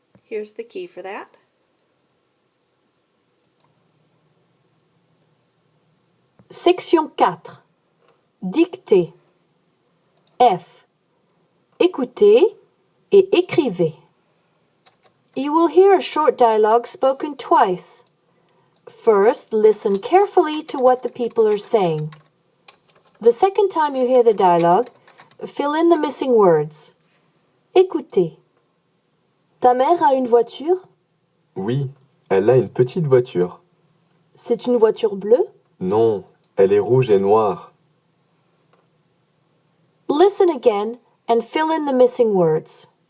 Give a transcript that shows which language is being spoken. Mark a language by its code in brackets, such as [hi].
[en] Here's the key for that. Section 4. [fr] Dictée. F. Écoutez et écrivez. [en] You will hear a short dialogue spoken twice. First, listen carefully to what the people are saying. The second time you hear the dialogue, fill in the missing words. [fr] Écoutez. Ta mère a une voiture? Oui, elle a une petite voiture. C'est une voiture bleue? Non, elle est rouge et noire. [en] Listen again and fill in the missing words.